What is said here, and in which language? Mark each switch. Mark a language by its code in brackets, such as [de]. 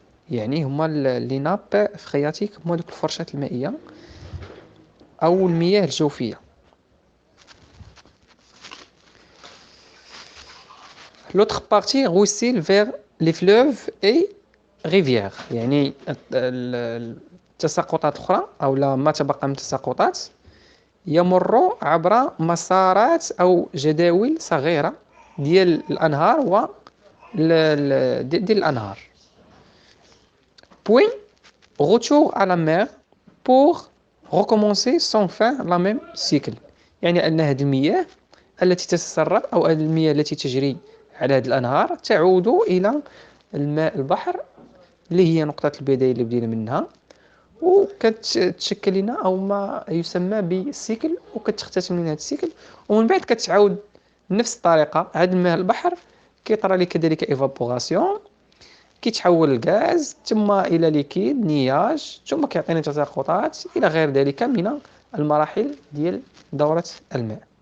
[ar] يعني هما لي ناب فرياتيك هما دوك الفرشات المائية أو المياه الجوفية. [fr] L'autre partie ruisselle vers les fleuves et rivières. [ar] يعني التساقطات الأخرى أو ما تبقى من التساقطات يمر عبر مسارات أو جداول صغيرة ديال الأنهار ديال الأنهار. [fr] Puis retour à la mer pour recommencer sans fin la même cycle. [ar] يعني أن هذه المياه التي تتسرب أو المياه التي تجري على هذه الأنهار تعود إلى الماء البحر اللي هي نقطة البداية اللي بدينا منها، وكتشكل لنا أو ما يسمى بالسيكل، وكتختتم لنا هذا السيكل، ومن بعد كتعاود نفس الطريقة. هذا الماء البحر كيطرى لي كذلك ايفابوراسيون، كيتحول الغاز ثم إلى ليكيد نياج، ثم كيعطينا تساقطات إلى غير ذلك من المراحل ديال دورة الماء.